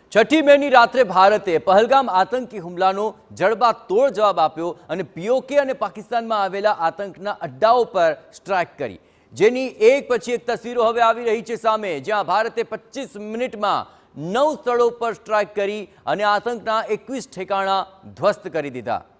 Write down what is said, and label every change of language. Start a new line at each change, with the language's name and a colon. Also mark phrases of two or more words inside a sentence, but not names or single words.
Gujarati: છઠ્ઠી મેની રાત્રે ભારતે પહલગામ આતંકી હુમલાનો જડબાતોડ જવાબ આપ્યો અને પીઓકે અને પાકિસ્તાનમાં આવેલા આતંકના અડ્ડાઓ પર સ્ટ્રાઇક કરી, જેની એક પછી એક તસવીરો હવે આવી રહી છે સામે, જ્યાં ભારતે 25 મિનિટમાં 9 સ્થળો પર સ્ટ્રાઇક કરી અને આતંકના 21 ઠેકાણા ધ્વસ્ત કરી દીધા।